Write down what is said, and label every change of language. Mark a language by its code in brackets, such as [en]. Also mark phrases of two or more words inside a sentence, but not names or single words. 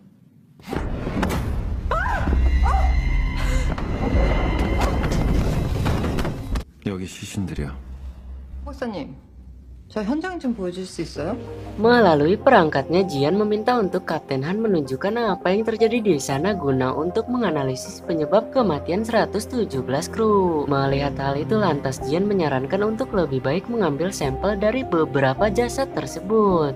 [ko] 여기 시신들이야. 박사님, 저 현장 좀 보여줄 수 있어요? [id] Melalui perangkatnya, Jian meminta untuk Kapten Han menunjukkan apa yang terjadi di sana guna untuk menganalisis penyebab kematian 117 kru. Melihat hal itu, lantas Jian menyarankan untuk lebih baik mengambil sampel dari beberapa jasad tersebut.